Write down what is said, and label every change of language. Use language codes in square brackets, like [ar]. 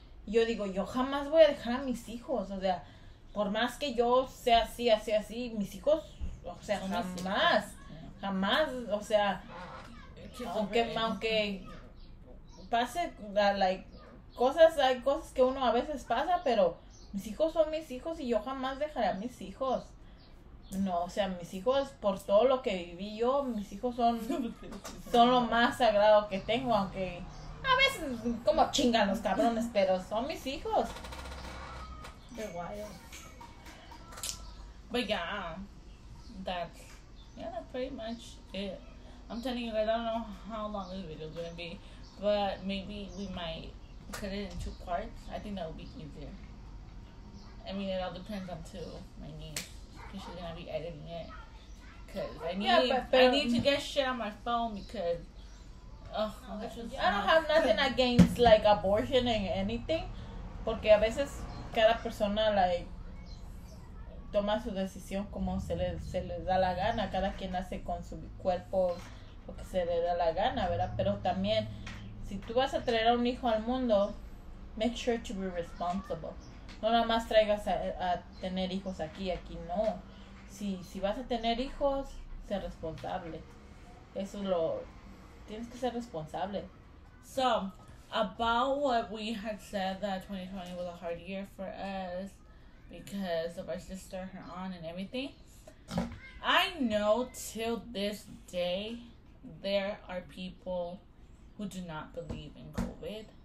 [es] Y yo digo, yo jamás voy a dejar a mis hijos, o sea, por más que yo sea así, mis hijos, o sea, jamás, o sea, aunque pase, like, hay cosas que uno a veces pasa, pero mis hijos son mis hijos y yo jamás dejaré a mis hijos. No, o sea, mis hijos, por todo lo que viví yo, mis hijos son lo más sagrado que tengo, aunque a veces como chingan los cabrones, pero son mis hijos. [en] They're wild. But yeah, that's pretty much it. I'm telling you guys, I don't know how long this video is gonna be, but maybe we might cut it in 2 parts. I think that would be easier. I mean, it all depends on my niece, because she's gonna be editing it. Cause I need to get shit on my phone, because Oh, that's just I don't have nothing against like abortion and anything, [es] porque a veces cada persona like toma su decisión como se les da la gana, cada quien hace con su cuerpo lo que se le da la gana, ¿verdad? Pero también, si tú vas a traer a un hijo al mundo, [en] make sure to be responsible. [es] No nada más traigas a tener hijos aquí no. Si vas a tener hijos, sé responsable. Eso es lo... Tienes que ser responsable. [en] So, about what we had said that 2020 was a hard year for us because of our sister, her aunt, and everything. I know till this day there are people who do not believe in COVID.